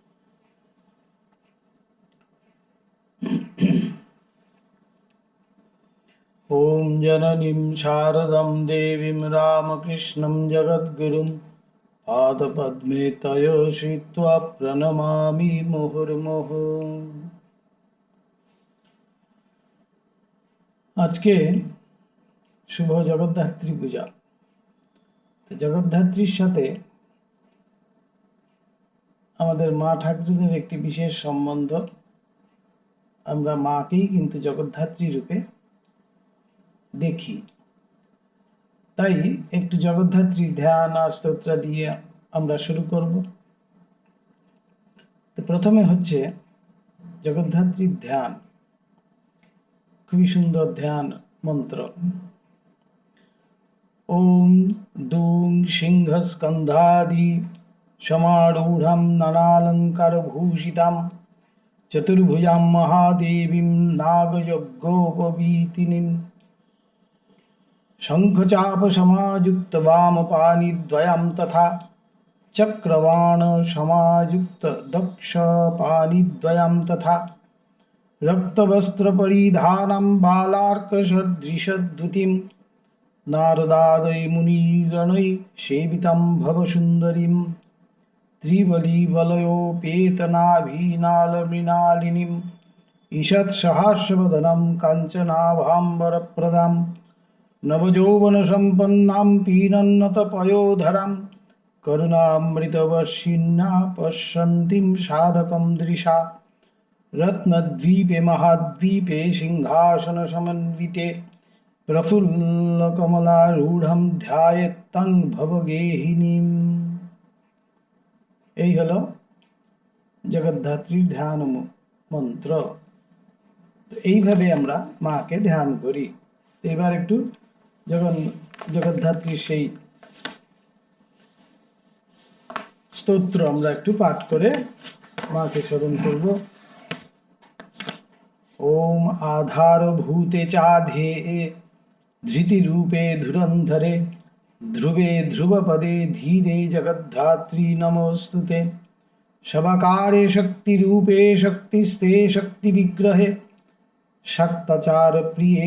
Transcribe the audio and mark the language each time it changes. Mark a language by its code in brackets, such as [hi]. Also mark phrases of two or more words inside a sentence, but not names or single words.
[sa] ॐ जननीं शारदां देवीं रामकृष्णं जगद्गुरुं पादपद्मे तयो श्रित्वा प्रणमामि मुहुर्मुहुः। [bn] আজকে শুভ জগদ্ধাত্রী পূজা। তো জগদ্ধাত্রীর সাথে আমাদের মা ঠাকুরের একটি বিশেষ সম্বন্ধ। আমরা মাকেই কিন্তু জগদ্ধাত্রী রূপে দেখি। তাই একটু জগদ্ধাত্রী ধ্যান আর স্তোত্র দিয়ে আমরা শুরু করব। তো প্রথমে হচ্ছে জগদ্ধাত্রীর ধ্যান। খুবই সুন্দর ধ্যান মন্ত্র। [sa] ওম দুং সিংহস্কন্ধাদি সমারূঢ়ং নানালঙ্কারভূষিতাং চতুর্ভুজাং মহাদেবীং নাগযজ্ঞোপবীতিনীং শঙ্খচাপসমাযুক্ত বামপাণিদ্বয়ं তথা চক্রবাণসমাযুক্ত দক্ষপাণিদ্বয়ं তথা रक्तवस्त्रपरिधानं बालार्कसदृशद्युतिं नारदादै मुनिगणैः सेवितं भवसुन्दरीं त्रिबलीवलयोपेतनाभिनालमृणालिनीम् ईषत्सहास्यवदनं काञ्चनाभाम्बरप्रदां नवयौवनसम्पन्नां पीनन्नतपयोधरां करुणामृतवर्षिण्यां पश्यन्तीं साधकं दृशा रत्नद्वीपे महाद्वीपे सिंहासनसमन्विते प्रफुल्लकमलारूढं ध्यायेत्तं भवगेहिनीम्। [bn] এই হলো জগদ্ধাত্রীর ধ্যান মন্ত্র। এইভাবে আমরা মাকে ধ্যান করি। এবার একটু জগদ্ধাত্রীর সেই স্তোত্র আমরা একটু পাঠ করে মাকে স্মরণ করব। [sa] ओम आधारभूते चाधेये धृतिरूपे धुरंधरे ध्रुवे ध्रुवपदे धीरे जगद्धात्री नमोस्तुते शवकारे शक्तिरूपे शक्तिस्ते शक्तिविग्रहे शक्ताचार प्रिये